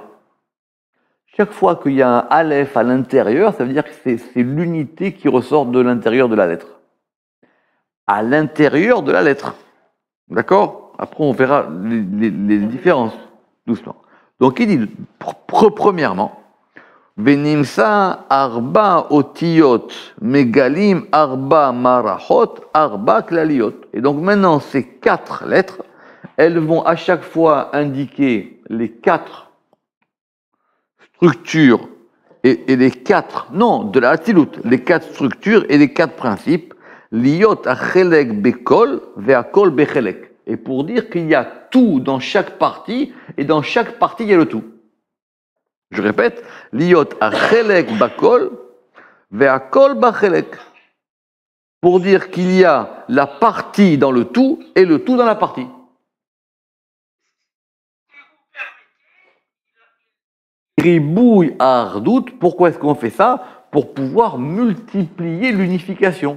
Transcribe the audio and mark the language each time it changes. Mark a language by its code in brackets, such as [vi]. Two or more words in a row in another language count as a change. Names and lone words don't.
[fr] Chaque fois qu'il y a un aleph à l'intérieur, ça veut dire que c'est l'unité qui ressort de l'intérieur de la lettre. À l'intérieur de la lettre. D'accord? Après, on verra les différences, doucement. Donc il dit, premièrement, [he] ונמצא ארבע אותיות מגלים ארבע מערכות ארבע כלליות. [fr] Et donc maintenant, ces 4 lettres, elles vont à chaque fois indiquer les 4 structures et les 4, non, de la Hatzilut, les 4 structures et les 4 principes, [he] להיות החלק בכל והכל בחלק. [fr] Et pour dire qu'il y a tout dans chaque partie, et dans chaque partie, il y a le tout. Je répète, [he] להיות החלק בכל, והכל בחלק. [fr] Pour dire qu'il y a la partie dans le tout, et le tout dans la partie. [he] ריבוי האחדות, [fr] pourquoi est-ce qu'on fait ça? Pour pouvoir multiplier l'unification.